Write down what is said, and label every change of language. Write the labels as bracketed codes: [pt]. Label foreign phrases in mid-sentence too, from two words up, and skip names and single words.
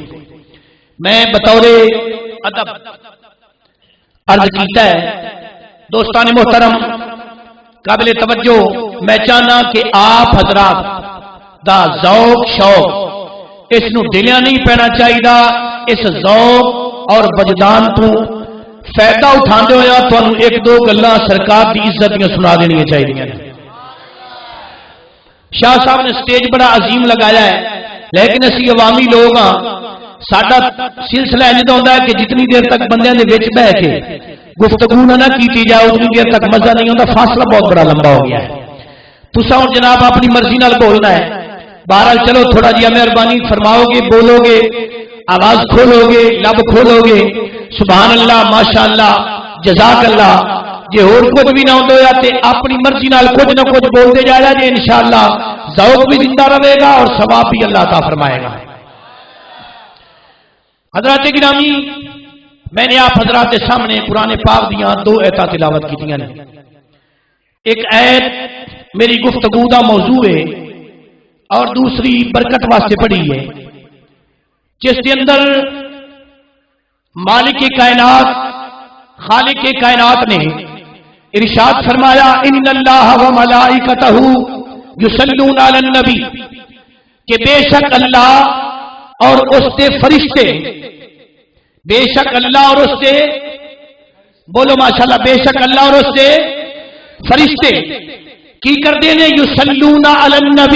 [pa] میں بطور ادب عرض کیتا ہے. دوستان محترم قابل توجہ میں چاہنا کہ آپ حضرات دا ذوق شوق اس نو دلیاں نہیں پینا چاہیے. اس ذوق اور وجدان تو فائدہ اٹھاندے ہویا تانوں ایک دو گلاں سرکار دی عزت دیاں سنا دینیاں چاہیے. شاہ صاحب نے سٹیج بڑا عظیم لگایا ہے لیکن اسی عوامی لوگ ہاں. ساڈا سلسلہ انج ہوندا ہے کہ جتنی دیر تک بندیاں دے وچ بیٹھ کے گفتگو نہ کیتی جائے اتنی دیر تک [ur] مزہ نہیں ہوتا. [pa] فاصلہ بہت بڑا لمبا ہو گیا ہے. تساں ہن جناب اپنی مرضی نال بولنا ہے. بہرحال چلو تھوڑا جہا مہربانی فرماؤ گے, بولو گے, آواز کھولو گے, لب کھولو گے. [ar] سبحان اللہ, ماشاء اللہ, جزاک اللہ. [pa] جے اور کچھ بھی نہ ہویا تے اپنی مرضی نال کچھ نہ کچھ بولتے جایا جے [ur] انشاءاللہ ذوق بھی زندہ رہے گا اور ثواب بھی اللہ عطا فرمائے گا. حضرات گرامی, میں نے آپ حضرات کے سامنے [pa] قرآن پاک دیاں دو ایتاں تلاوت کیتیاں نے. ایک ایت میری گفتگو دا موضوع ہے اور دوسری برکت واسطے پڑھی ہے [ur] جس کے اندر [pa] مالک کائنات خالق کائنات نے ارشاد فرمایا [ar] ان اللہ و ملائکتہ یصلون علی النبی [pa] کہ بے شک اللہ اور اس دے فرشتے، بے شک اللہ اور اس دے، بولو ماشاءاللہ، بے شک اللہ اور اس دے فرشتے کی کردے نے [ar] یصلون علی النبی.